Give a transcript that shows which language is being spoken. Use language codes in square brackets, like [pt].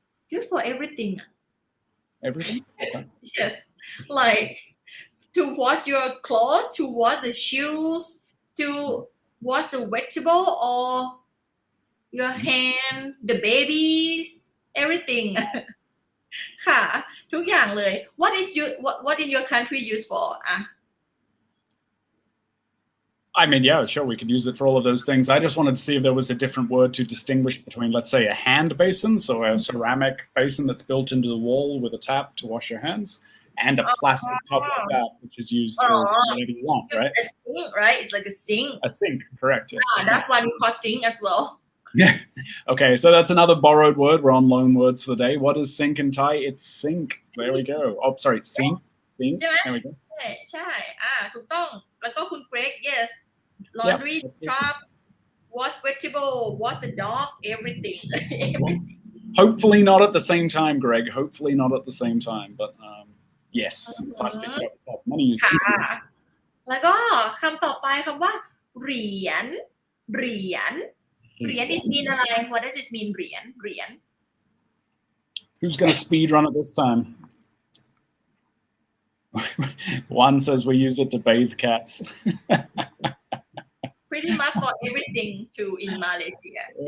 [en] Used for everything. Everything? Yes. Yes. Like to wash your clothes, to wash the shoes, to wash the vegetable or your hand, the babies, everything. [th] ค่ะ ทุกอย่างเลย [en] What in your country used for? I mean, yeah, sure, we could use it for all of those things. I just wanted to see if there was a different word to distinguish between, let's say, a hand basin, so a ceramic basin that's built into the wall with a tap to wash your hands, and a plastic top like that, which is used for whatever you want, right? A sink, right? It's like a sink. A sink, correct, yes. That's why we call sink as well. Yeah. Okay, so that's another borrowed word. We're on Loanwords for the day. What is sink in Thai? It's sink. There we go. Oh, sorry, sink. Sink. [th] ใช่ไหม [en] There we go. [th] ใช่ถูกต้องแล้วก็คุณเกรก [en] yes laundry shop wash vegetable wash the dog everything Hopefully not at the same time, Greg. Hopefully not at the same time. But yes, plastic top. Many uses. [th] ค่ะแล้วก็คำต่อไปคำว่าเหรียญเหรียญเหรียญ is mean อะไร [en] what does it mean [th] เหรียญเหรียญ [en] Who's going to speed run it this time? One says we use it to bathe cats. Pretty much for everything too in Malaysia.